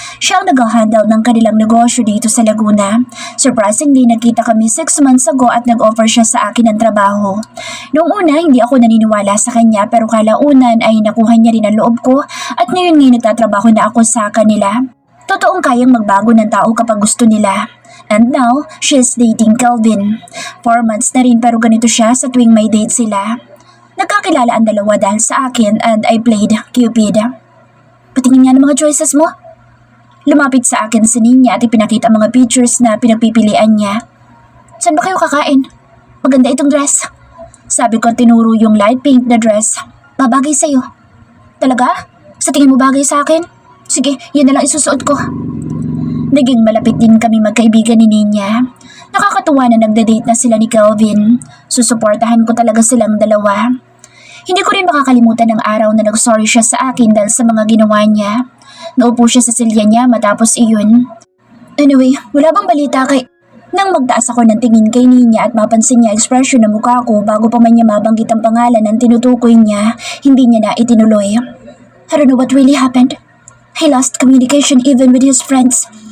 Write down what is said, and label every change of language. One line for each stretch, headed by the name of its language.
Filipino: Siya ang nag-handle ng kanilang negosyo dito sa Laguna. Surprisingly, nagkita kami 6 months ago at nag-offer siya sa akin ng trabaho. Noong una, hindi ako naniniwala sa kanya pero kalaunan ay nakuha niya rin ang loob ko at ngayon nagtatrabaho na ako sa kanila. Totoong kayang magbago ng tao kapag gusto nila.
English: And now, she's dating Kelvin.
Filipino: 4 months na rin pero ganito siya sa tuwing may date sila. Nagkakilala ang dalawa dahil sa akin
English: and I played Cupid.
Filipino: Patingin nga ng mga choices mo. Lumapit sa akin si Ninya at ipinakita ang mga pictures na pinagpipilian niya. Saan ba kayo kakain? Maganda itong dress. Sabi ko tinuro yung light pink na dress. Babagay sa'yo. Talaga? Sa tingin mo bagay sa akin? Sige, yan na lang isusuot ko. Naging malapit din kami magkaibigan ni Ninya. Nakakatuwa na nagda-date na sila ni Kelvin. Susuportahan ko talaga silang dalawa. Hindi ko rin makakalimutan ng araw na nag-sorry siya sa akin dahil sa mga ginawa niya. Naupo siya sa silya niya matapos iyon. Anyway, wala bang balita kay... Nang magtaas ako ng tingin kay Ninya at mapansin niya ekspresyon ng mukha ko bago pa man niya mabanggit ang pangalan ng tinutukoy niya, hindi niya na itinuloy.
English: I don't know what really happened. He lost communication even with his friends.